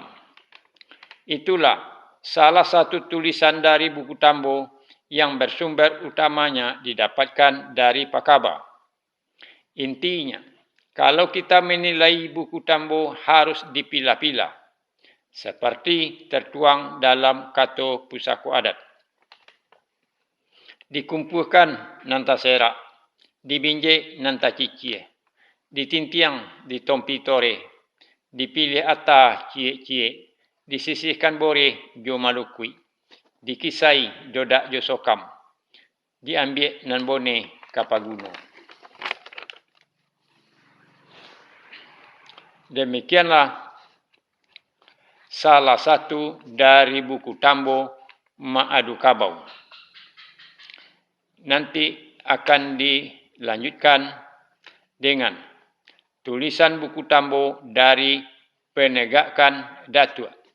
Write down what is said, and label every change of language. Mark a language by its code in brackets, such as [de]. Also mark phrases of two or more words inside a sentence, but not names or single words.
[id] Itulah salah satu tulisan dari buku Tambo yang bersumber utamanya didapatkan dari Pakaba. Intinya, kalau kita menilai buku Tambo harus dipilah-pilah, seperti tertuang dalam Kato Pusako Adat. [min] Dikumpulkan nanta serak, dibinjek nanta cicie, ditintiang di tompi tore, dipilih atas cie-cie, disisihkan bore jo malukui, dikisai dodak jo sokam, diambil nan bone kapaguno. [id] Demikianlah salah satu dari buku Tambo Ma'adu Kabau. Nanti akan dilanjutkan dengan tulisan buku Tambo dari Penegakan Datuk.